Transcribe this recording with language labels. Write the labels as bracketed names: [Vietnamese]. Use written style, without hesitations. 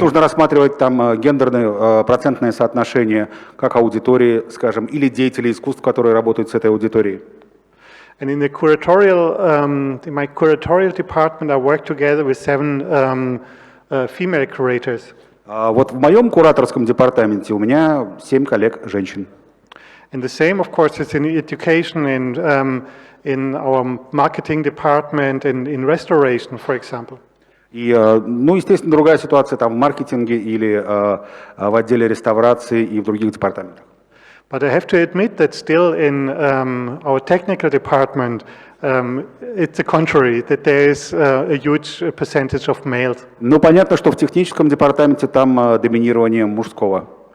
[Russian] нужно рассматривать там гендерное процентное соотношение как аудитории, скажем, или деятелей искусств, которые работают с этой аудиторией. [English] And in the curatorial, in my curatorial department, I work together with 7 female curators. [Russian] Вот в моем кураторском департаменте у меня 7 коллег женщин. [English] And the same, of course, is in education and in our marketing department and in restoration, for example. [Russian] И, ну, естественно, другая ситуация там в маркетинге или в отделе реставрации и в других департаментах. [English] But I have to admit that still in our technical department, it's the contrary, that there is a huge percentage of males. [Russian] Ну, понятно, что в техническом департаменте там доминирование мужского.